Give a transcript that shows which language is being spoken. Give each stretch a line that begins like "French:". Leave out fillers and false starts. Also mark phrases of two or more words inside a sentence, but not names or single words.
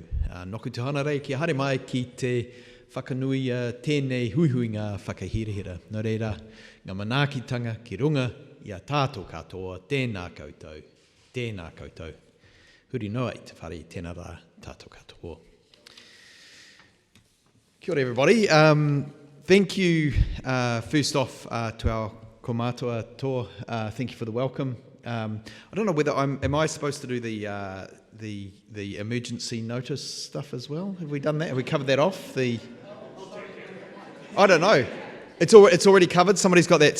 Māori: Noku te hana rei, kia haere mai ki te whakanui tēnei huihuinga whakahirihira. Nō reira, ngā manaakitanga ki runga i a tātou katoa, tēnā koutou, tēnā koutou. Huri noa i te whare, tēnā rā tātou katoa. Kia ora everybody.
English: Thank you first off to our
Māori: komātua toa.
English: Thank you for the welcome. I don't know whether am I supposed to do the emergency notice stuff as well? Have we done that? Have we covered that off? I don't know. It's already covered. Somebody's got that.